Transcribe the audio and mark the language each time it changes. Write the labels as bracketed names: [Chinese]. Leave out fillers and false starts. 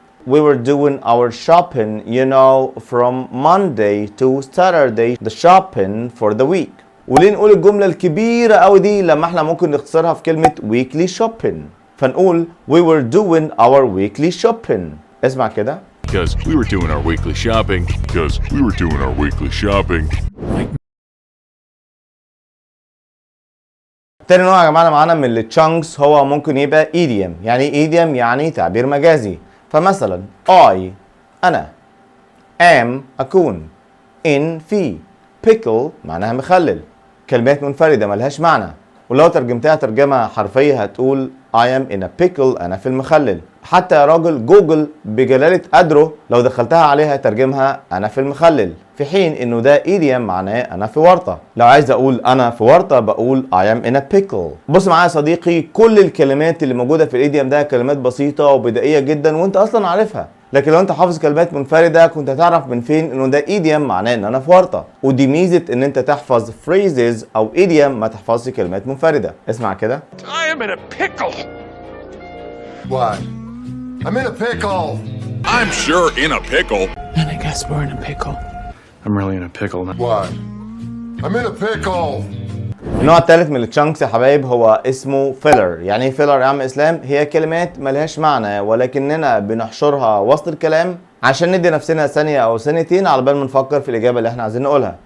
[English] We were doing our shopping, you know, from Monday to Saturday, the shopping for the week. [Arabic] وليه نقول الجمله الكبيره قوي دي لما احنا ممكن نختصرها في كلمه [English] weekly shopping؟ [Arabic] فنقول [English] we were doing our weekly shopping. [Arabic] اسمع كده. [English] Because we were doing our weekly shopping. Because we were doing our weekly shopping. [Arabic] تاني نوع يا جماعه معانا من التشانكس هو ممكن يبقى idiom. يعني idiom يعني تعبير مجازي. فمثلا أنا am أكون، in في، pickle معناها مخلل. كلمات منفردة ملهاش معنى، ولو ترجمتها ترجمة حرفية هتقول [English] I am in a pickle، [Arabic] أنا في المخلل. حتى يا راجل جوجل بجلالة قدره لو دخلتها عليها ترجمها أنا في المخلل، في حين إنه ده idiom معناه أنا في ورطة. لو عايز أقول أنا في ورطة بقول [English] I am in a pickle. [Arabic] بص معايا يا صديقي، كل الكلمات اللي موجودة في الايديوم ده كلمات بسيطة وبدائية جدا وأنت أصلا عارفها. لكن لو انت حافظ كلمات منفردة كنت هتعرف من فين انه ده ايديوم معناه ان انا في ورطة. ودي ميزة ان انت تحفظ phrases او ايديوم ما تحفظش كلمات منفردة. اسمع كده. [English] I am in a pickle. What? I'm in a pickle. I'm sure in a pickle. And I guess we're in a pickle. I'm really in a pickle now. What? I'm in a pickle. [Arabic] النوع الثالث من التشانكس يا حبايب هو اسمه فيلر. يعني ايه فيلر يا عم اسلام؟ هي كلمات ملهاش معنى ولكننا بنحشرها وسط الكلام عشان ندي نفسنا ثانية او ثانيتين على بال ما نفكر في الاجابة اللي احنا عايزين نقولها.